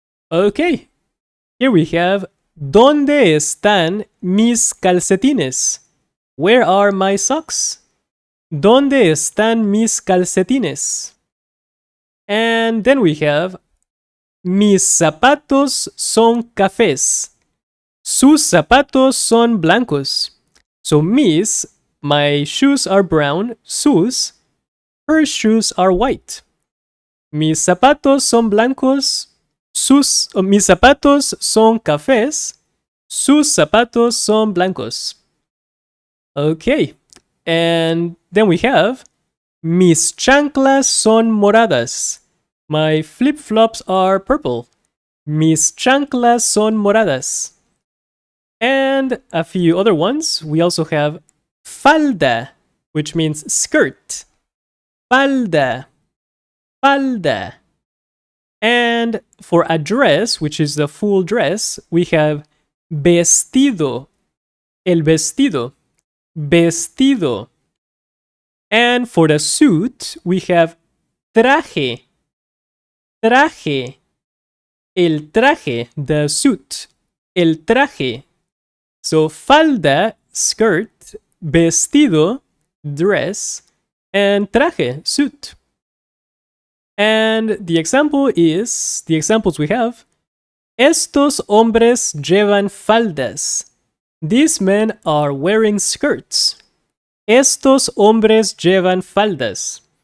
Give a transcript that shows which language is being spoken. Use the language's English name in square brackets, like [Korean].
[English] Okay, here we have [Spanish] ¿Dónde están mis calcetines? [English] Where are my socks? [Spanish] ¿Dónde están mis calcetines? [English] And then we have [Spanish] mis zapatos son cafés. Sus zapatos son blancos. [English] So mis, my shoes are brown. Sus, her shoes are white. [Spanish] Mis zapatos son blancos. Mis zapatos son cafés. Sus zapatos son blancos. [English] Okay. And then we have [Spanish] mis chanclas son moradas. [English] My flip-flops are purple. [Spanish] Mis chanclas son moradas. [English] And a few other ones. We also have falda, which means skirt. Falda. Falda. And for a dress, which is the full dress, we have vestido. El vestido. Vestido. And for the suit, we have traje. Traje. El traje, the suit. El traje. So falda, skirt, vestido, dress, and traje, suit. And the examples we have, [Spanish] estos hombres llevan faldas. [English] These men are wearing skirts. [Spanish] Estos hombres llevan faldas.